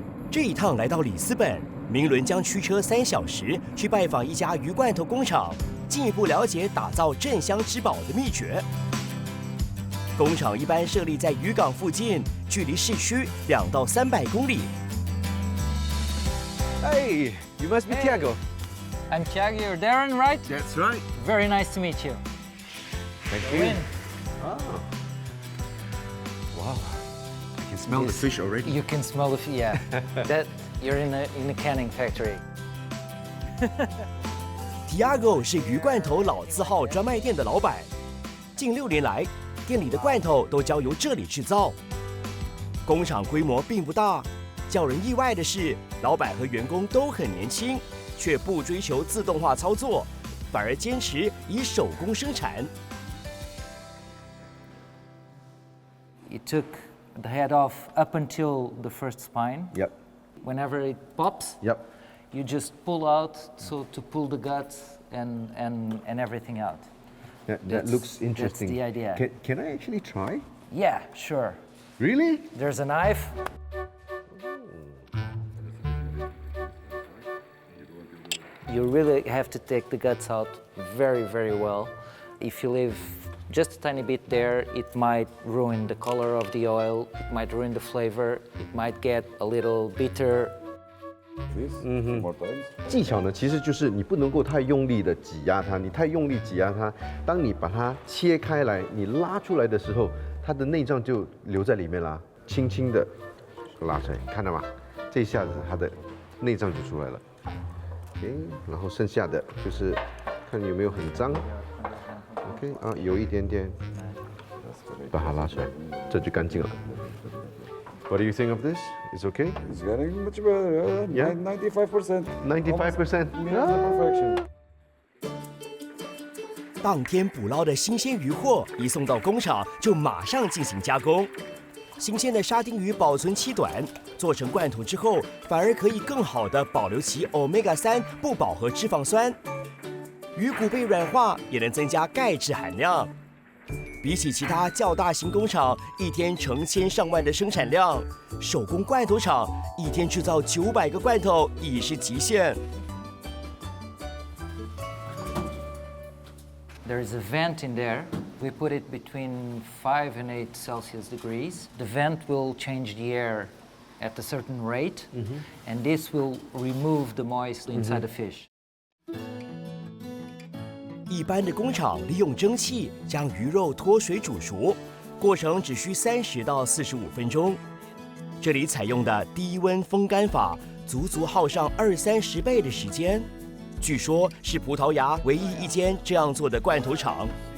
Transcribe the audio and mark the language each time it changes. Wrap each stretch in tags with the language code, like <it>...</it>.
<zh>这一趟来到里斯本，明伦将驱车3小时去拜访一家鱼罐头工厂，进一步了解打造镇乡之宝的秘诀。工厂一般设立在渔港附近，距离市区200到300公里。</zh> <en>Hey, you must be Tiago. I'm Thiago, you're Darren, right? That's right. Very nice to meet you. Thank Go in. Wow. I can smell the fish already. You can smell the yeah. That you're in a canning factory.</en> <zh>Tiago 是鱼罐头老字号专卖店的老板，近6年来，店里的罐头都交由这里制造。工厂规模并不大，叫人意外的是，老板和员工都很年轻，却不追求自动化操作，反而坚持以手工生产。</zh> <en>You took the head off up until the first spine. Yep. Whenever it pops, Yep. you just pull out so to pull the guts and everything out. That That's- looks interesting. that's the idea. Can I actually try? Yeah, sure. Really? There's a knife. You really have to take the guts out very, very well. If you leave just a tiny bit there, it might ruin the color of the oil, it might ruin the flavor, it might get a little bitter.</en> <zh>技巧呢，其实就是你不能够太用力的挤压它，你太用力挤压它，当你把它切开来，你拉出来的时候，它的内脏就留在里面啦，轻轻的拉出来，看到吗？这一下子它的内脏就出来了。OK， 然后剩下的就是看有没有很脏。 OK 啊，有一点点，把它拉出来，这就干净了。</zh> <en>What do you think of this? It's okay? It's getting much better. Yeah. 95%. 95%. Perfection.</en> <zh>当天捕捞的新鲜鱼货一送到工厂，就马上进行加工。新鲜的沙丁鱼保存期短，做成罐头之后，反而可以更好地保留其 Omega-3不饱和脂肪酸。鱼骨被软化，也能增加钙质含量。比起其他较大型工厂一天成千上万的生产量，手工罐头厂一天制造900个罐头已是极限。</zh> <en>There is a vent in there. We put it between 5 and 8 Celsius degrees. The vent will change the air at a certain rate, and this will remove the moisture inside the fish.</en> <zh>一般的工厂利用蒸汽将鱼肉脱水煮熟，过程只需30到45分钟。这里采用的低温风干法，足足耗上20-30倍的时间。据说是葡萄牙唯一一间这样做的罐头厂。</zh>